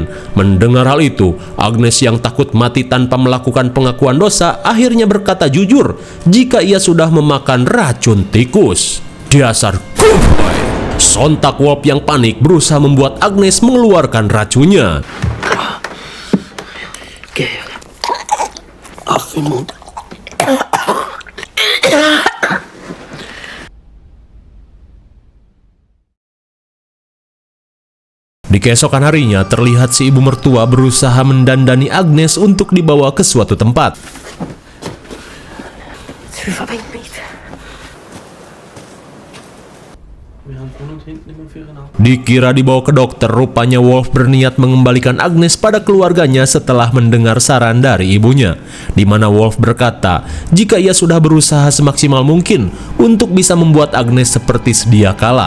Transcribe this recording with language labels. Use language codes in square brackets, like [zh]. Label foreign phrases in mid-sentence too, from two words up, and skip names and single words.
[id] Mendengar hal itu, Agnes yang takut mati tanpa melakukan pengakuan dosa akhirnya berkata jujur jika ia sudah memakan racun tikus. Dasar kuboy! Sontak Wolf yang panik berusaha membuat Agnes mengeluarkan racunnya. [de] Geh. Auf den Mund. [id] Di keesokan harinya, terlihat si ibu mertua berusaha mendandani Agnes untuk dibawa ke suatu tempat. Dikira dibawa ke dokter, rupanya Wolf berniat mengembalikan Agnes pada keluarganya setelah mendengar saran dari ibunya, di mana Wolf berkata jika ia sudah berusaha semaksimal mungkin untuk bisa membuat Agnes seperti sedia kala.